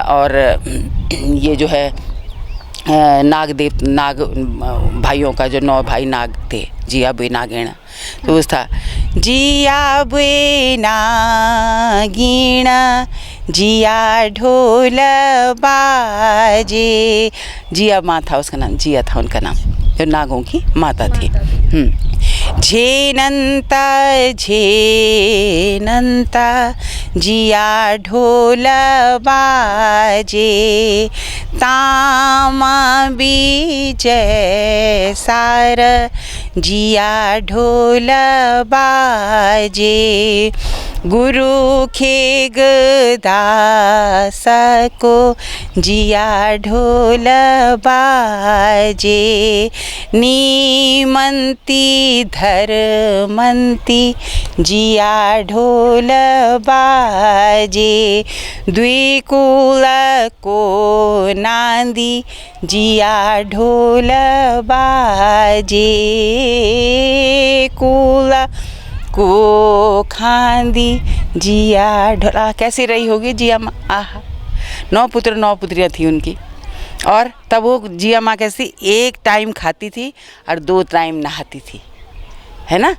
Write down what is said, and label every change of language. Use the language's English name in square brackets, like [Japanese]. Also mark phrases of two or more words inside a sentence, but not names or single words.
[Hindi] और ये जो है नाग भाइयों का, जो 9 भाई नाग थे, जिया बुए नागिण, तो उस था जिया बुए नागिण जिया ढोल बाजे, जिया माँ था उसका नाम, जिया था उनका नाम, जो नागों की माता थी। झेनंता जिया ढोल बाजे, तामा बीजय सार जिया ढोल बाजे, गुरु खेग दास को जिया ढोल बाजे, नीमंती धरमंती जिया ढोल बाजे, द्विकुल को नांदी जिया ढोल बाजे, कुल को खांदी जिया ढोला। कैसी रही होगी जिया माँ, आहा, 9 पुत्र 9 पुत्रियाँ थी उनकी, और तब वो जिया माँ कैसी एक टाइम खाती थी और 2 टाइम नहाती थी, है ना।